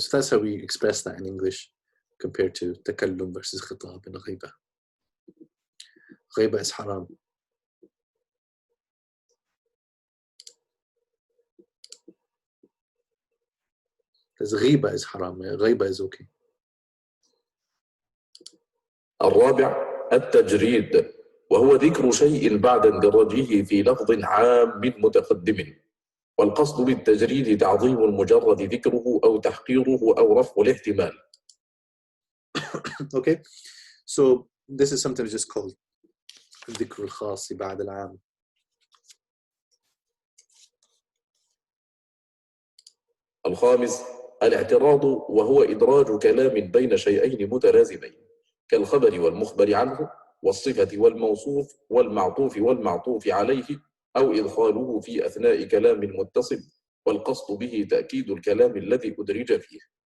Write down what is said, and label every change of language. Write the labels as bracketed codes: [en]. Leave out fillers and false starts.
[en] So that's how we express that in English compared to takallum versus khitab and ghiba. Ghiba is haram. Because ghiba is haram, ghiba is okay. [ar] الرابع التجريد، وهو ذكر شيء بعد اندراجه في لفظ عام متقدم، والقصد بالتجريد تعظيم المجرد ذكره أو تحقيره أو رفع الاحتمال. [en] Okay, so this is sometimes just called [ar] ذكر الخاص بعد العام. الخامس الاعتراض، وهو إدراج كلام بين شيئين متلازمين كالخبر والمخبر عنه والصفة والموصوف والمعطوف والمعطوف عليه، أو إدخاله في أثناء كلام متصل والقصد به تأكيد الكلام الذي أدرج فيه.